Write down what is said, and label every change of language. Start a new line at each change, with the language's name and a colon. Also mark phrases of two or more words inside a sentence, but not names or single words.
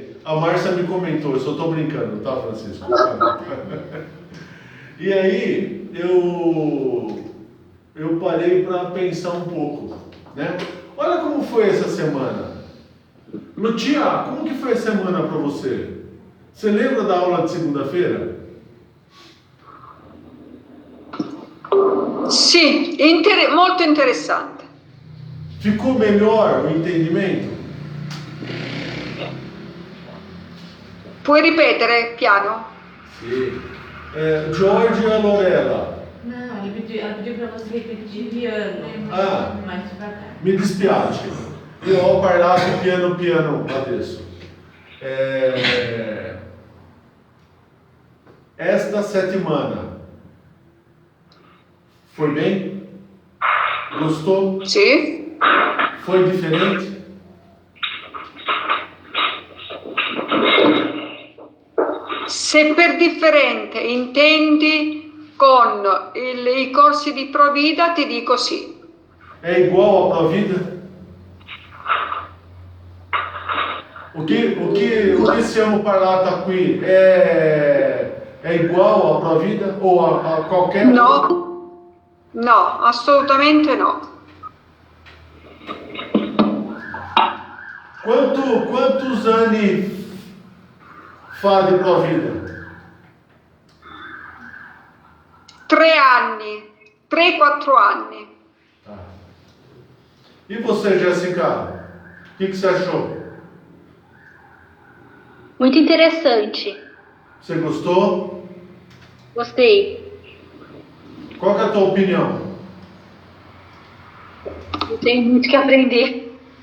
Portuguese: A Márcia me comentou, eu só estou brincando, tá, Francisco? E aí, eu parei para pensar um pouco, né? Olha como foi essa semana. Lutia, como que foi a semana para você? Você lembra da aula de segunda-feira?
Italian: Sì, molto interessante.
Portuguese: Ficou melhor o entendimento?
Italian: Puoi ripetere piano?
Portuguese: Sim. George e a Lorela. Não, ela pediu para você repetir piano. Mais devagar.
Italian: Mi dispiace, io ho parlato piano piano adesso.
Portuguese: Esta settimana foi bem? Gostou?
Italian: Sì.
Portuguese: Foi diferente?
Italian: Se per differente intendi con i corsi di Provida, ti dico sì.
Portuguese: É igual à Provida? O que
Italian: siamo parlato qui
Portuguese: é igual à Provida ou a qualquer
Italian: No, assolutamente no. Quantos anni fa di Provida? 3 anni, 3-4 anni.
Portuguese: E você, Jéssica? O que você achou? Muito interessante. Você gostou? Gostei. Qual que é a tua opinião? Eu tenho muito que aprender.